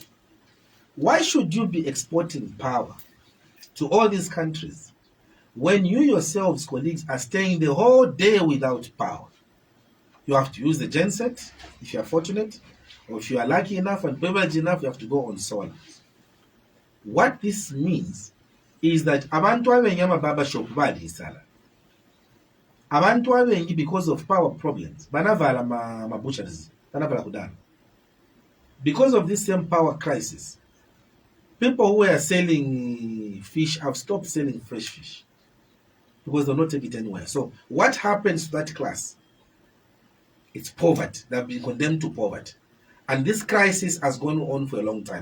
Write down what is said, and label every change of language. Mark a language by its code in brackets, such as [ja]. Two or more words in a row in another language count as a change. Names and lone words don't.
[en] Why should you be exporting power to all these countries when you yourselves, colleagues, are staying the whole day without power? You have to use the genset if you are fortunate, or if you are lucky enough and privileged enough, you have to go on solar. What this means is that [bem] abantu abengi amababa shop balisala. Abantu abengi, [en] because of power problems, [bem] banavala ma butcheries, banavala kudala. [en] Because of this same power crisis, people who were selling fish have stopped selling fresh fish because they'll not take it anywhere. So what happens to that class? It's poverty. They've been condemned to poverty. And this crisis has gone on for a long time.